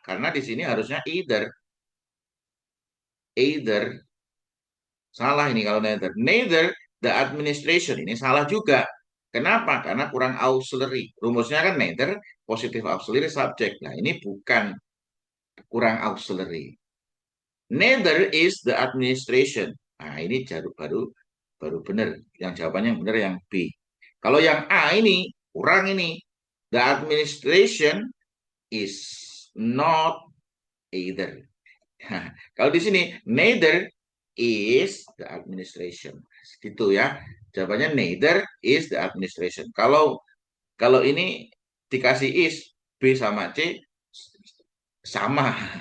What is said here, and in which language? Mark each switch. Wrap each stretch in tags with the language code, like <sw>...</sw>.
<id>Karena di sini harusnya either. Either. Salah ini kalau neither.</id> <en>Neither the administration,</en> <id>ini salah juga. Kenapa? Karena kurang auxiliary. Rumusnya kan neither positive auxiliary subject. Nah, ini bukan kurang auxiliary.</id> <en>Neither is the administration.</en> <id>Nah, ini baru benar. Yang jawabannya yang benar yang B. Kalau yang A ini kurang ini.</id> <en>The administration is not either.</en> <id>Kalau di sini</id> <en>neither is the administration.</en> <id>Gitu ya. Jawabannya</id> <en>neither is the administration.</en> <id>Kalau ini dikasih is B sama C, Sama.</id>